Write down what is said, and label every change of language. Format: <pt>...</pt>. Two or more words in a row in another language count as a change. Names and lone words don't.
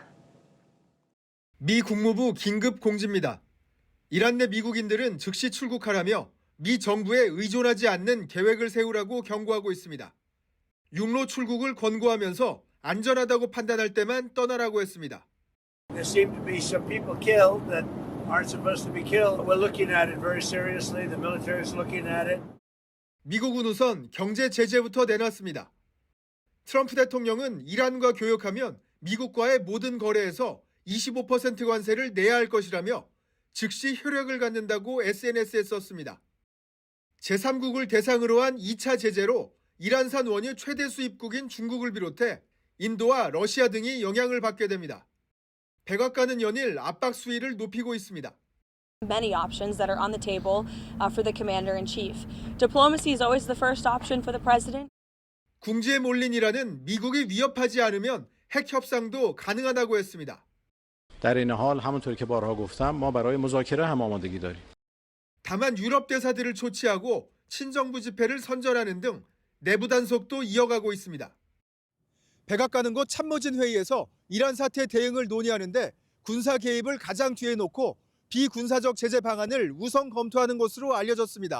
<ko>미 국무부 긴급 공지입니다. 이란 내 미국인들은 즉시 출국하라며 미 정부에 의존하지 않는 계획을 세우라고 경고하고 있습니다. 육로 출국을 권고하면서 안전하다고 판단할 때만 떠나라고 했습니다.</ko> <en>There seem to be some people killed that aren't supposed to be killed. We're looking at it very seriously. The military is looking at it.</en> <ko>미국은 우선 경제 제재부터 내놨습니다. 트럼프 대통령은 이란과 교역하면 미국과의 모든 거래에서 25% 관세를 내야 할 것이라며 즉시 효력을 갖는다고 SNS에 썼습니다. 제3국을 대상으로 한 2차 제재로 이란산 원유 최대 수입국인 중국을 비롯해 인도와 러시아 등이 영향을 받게 됩니다. 백악관은 연일 압박 수위를 높이고 있습니다.</ko> <en>Many options that are on the table for the commander-in-chief. Diplomacy is always the first option for the president.</en> <ko>궁지에 몰린 이란은 미국이 위협하지 않으면 핵 협상도 가능하다고 했습니다.</ko> <fa>در این حال همونطور که بارها گفتم ما برای مذاکره هم آمادگی داریم.</fa> <ko>다만 유럽 대사들을 초치하고 친정부 집회를 선전하는 등 내부 단속도 이어가고 있습니다. 백악관은 곧 참모진 회의에서 이란 사태 대응을 논의하는데 군사 개입을 가장 뒤에 놓고 비군사적 제재 방안을 우선 검토하는 것으로 알려졌습니다.</ko>